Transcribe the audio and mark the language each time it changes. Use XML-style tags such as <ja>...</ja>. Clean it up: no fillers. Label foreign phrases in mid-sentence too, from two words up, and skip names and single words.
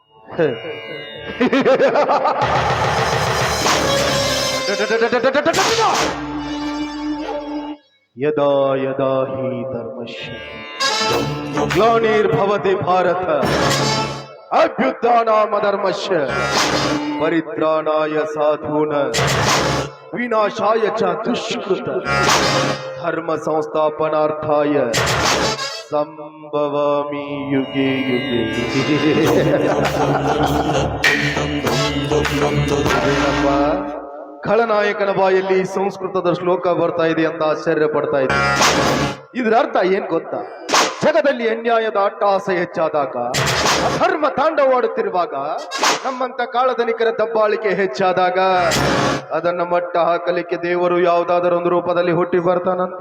<sa>ಯದಾ ಯದಾ ಹಿ ಧರ್ಮಶ್ಯ ಗ್ಲಾನಿರ್ಭವತಿ ಭಾರತ ಅಭ್ಯುತ್ಥಾನಾಮ ಧರ್ಮಶ್ಯ ಪರಿತ್ರಾಣಾಯ ಸಾಧೂನ ವಿನಾಶಾಯ ಚ ದುಷ್ಕೃತ ಧರ್ಮ ಸಂಸ್ಥಾಪನಾರ್ಥಾಯ ಸಂಭವಾಮಿ ಯುಗೆ ಯುಗೆ.</sa> <kn>ಖಳನಾಯಕನ ಬಾಯಲ್ಲಿ ಸಂಸ್ಕೃತದ ಶ್ಲೋಕ ಬರ್ತಾ ಇದೆ ಅಂತ ಆಶ್ಚರ್ಯ ಪಡ್ತಾ ಇದೆ. ಇದರ ಅರ್ಥ ಏನ್ ಗೊತ್ತಾ? ಜಗದಲ್ಲಿ ಅನ್ಯಾಯದ ಅಟ್ಟಹಾಸ ಹೆಚ್ಚಾದಾಗ, ಅಧರ್ಮ ತಾಂಡವಾಡುತ್ತಿರುವಾಗ, ನಮ್ಮಂತ ಕಾಳಧನಿಕರ ದಬ್ಬಾಳಿಕೆ ಹೆಚ್ಚಾದಾಗ ಅದನ್ನ ಮಟ್ಟ ಹಾಕಲಿಕ್ಕೆ ದೇವರು ಯಾವುದಾದರೂ ಒಂದು ರೂಪದಲ್ಲಿ ಹುಟ್ಟಿ ಬರ್ತಾನಂತ.</kn>